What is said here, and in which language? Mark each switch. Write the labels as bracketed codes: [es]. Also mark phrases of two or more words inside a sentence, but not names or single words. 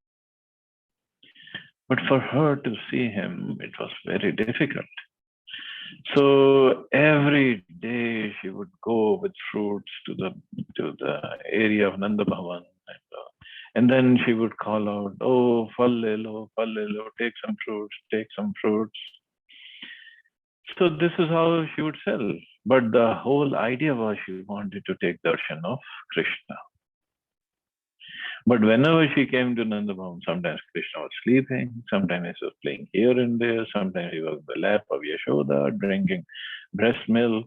[en] But for her to see him, it was very difficult. So every day she would go with fruits to the area of Nanda Bhavan, and then she would call out, [hi] "ओह, फल ले लो, [en] take some fruits, take some fruits." So this is how she would sell. But the whole idea was she wanted to take darshan of Krishna. But whenever she came to Nandabhavan, sometimes Krishna was sleeping, sometimes he was playing here and there, sometimes he was in the lap of Yashoda drinking breast milk.